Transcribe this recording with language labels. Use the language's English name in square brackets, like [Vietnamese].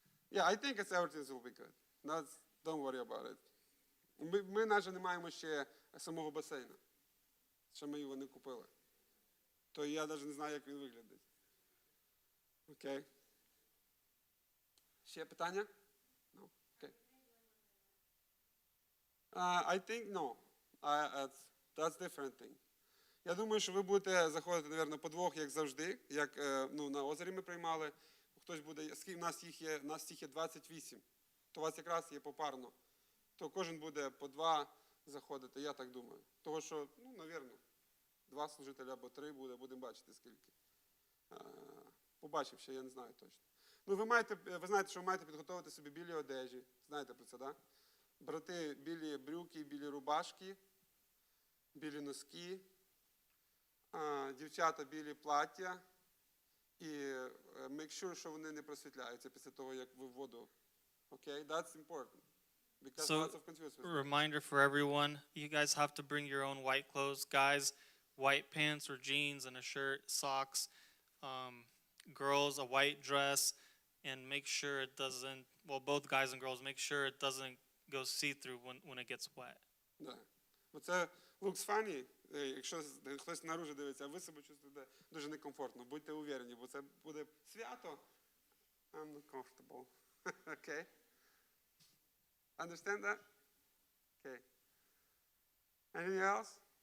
[English] Yeah, I think everything will be good. Don't worry about it. [Ukrainian] Ми навіть не маємо ще самого басейну. Ще ми його не купили. То я навіть не знаю, як він виглядить. [English] Окей. [Ukrainian] Ще питання? [English] No. Okay. I think no. That's different thing. [Ukrainian] Я думаю, що ви будете заходити, мабуть, по двох, як завжди, як на озері ми приймали. Хтось буде, у нас їх є 28, то у вас якраз є попарно. То кожен буде по 2 заходити, я так думаю. Того, що, мабуть, 2 служителя або 3 буде, будемо бачити скільки. Побачив ще, я не знаю точно. Ну, ви знаєте, що ви маєте підготувати собі білі одежі. Знаєте про це, так? Брати білі брюки, білі рубашки, білі носки, дівчата білі плаття. І [English] make sure, [Ukrainian] що вони не просвітляються після того, як ви в воду. [English] Okay? That's important. Because So, lots of confused with that. reminder for everyone, you guys have to bring your own white clothes. Guys, white pants or jeans and a shirt, socks. Girls, a white dress, and make sure it doesn't, well, both guys and girls, make sure it doesn't go see-through when it gets wet. [Ukrainian] Да. Бо це [English] looks funny, [Ukrainian] якщо хтось наружу дивиться, а ви себе чувствуєте дуже некомфортно. Будьте уверені, бо це буде свято. [English] I'm not comfortable. Okay? Understand that? Okay. Anything else?